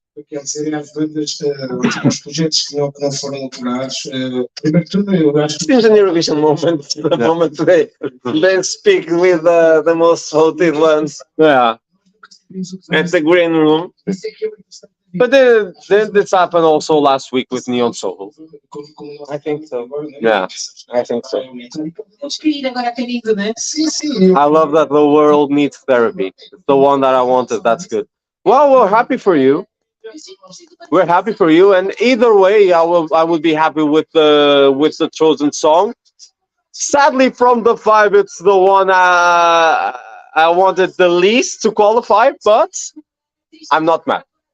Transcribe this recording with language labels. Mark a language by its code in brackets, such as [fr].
[pt] Quer dizer, às bandas, os projetos que não foram apurados, primeiro de tudo, eu acho que [en] Seems an Eurovision moment, the moment they speak with the most voted ones Yeah. at the green room. But then this happened also last week with Neon Soul. I think so. Yeah, I think so. [pt] Temos que ir agora a caminho, né? sim, sim, [en] I love that the world needs therapy. It's the one that I wanted. That's good. Well, we're happy for you. We're happy for you, and either way, I would be happy with the chosen song. Sadly, from the five, it's the one I wanted the least to qualify, but I'm not mad.